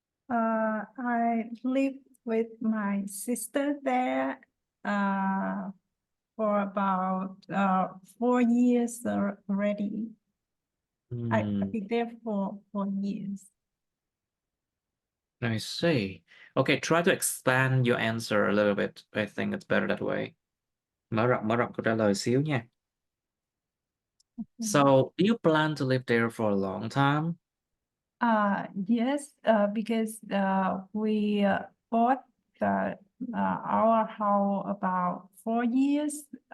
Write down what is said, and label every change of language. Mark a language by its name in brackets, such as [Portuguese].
[English] I live with my sister there for about 4 years already. I've Hmm, been there for 4 years. I see. Okay, try to expand your answer a little bit. I think it's better that way. [Vietnamese] Mở rộng câu trả lời xíu nha. [English] So, do you plan to live there for a long time? Yes, because we bought our house about 4 years.